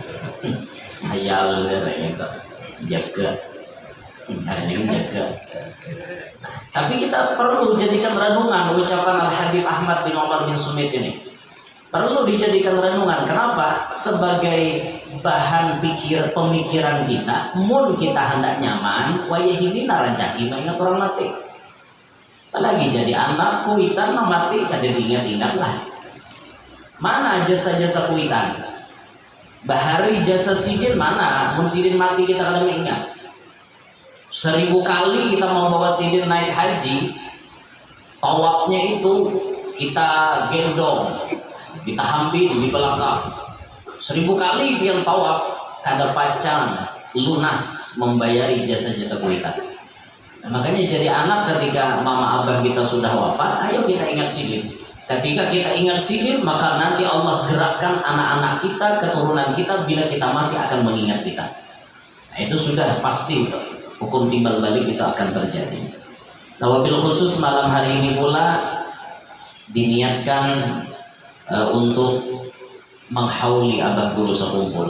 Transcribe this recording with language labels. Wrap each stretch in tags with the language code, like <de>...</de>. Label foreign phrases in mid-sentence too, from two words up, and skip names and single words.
<id>Hayal gitu. Jaga. Hari ini jaga. Tapi kita perlu jadikan renungan ucapan Al-Habib Ahmad bin Omar bin Sumit ini. Perlu dijadikan renungan. Kenapa? Sebagai bahan pemikiran kita.</id> <bjn>Mun kita hendak nyaman, wayah ini narancaki ingat orang mati. Apalagi jadi anak kuitan mati kada diingat-ingat lah. Mana jasa-jasa kuitan? Bahari jasa sidin mana? Mun sidin mati kita kada ingat.</bjn> <id>1000 kali kita mau bawa sidin naik haji, tawafnya itu kita gendong, kita ambil di belakang.</id> <bjn>1000 kali yang tawaf, kada pacang lunas membayari jasa-jasa kuitan.</bjn> <id>Nah, makanya jadi anak ketika mama abah kita sudah wafat, ayo kita ingat sidin. Ketika kita ingat sidin, maka nanti Allah gerakkan anak-anak kita, keturunan kita, bila kita mati akan mengingat kita. Nah, itu sudah pasti. Hukum timbal balik itu akan terjadi. Nah,</id> <ar>وبالخصوص</ar> <id>malam hari ini pula diniatkan untuk menghauli abah guru sekumpul.</id>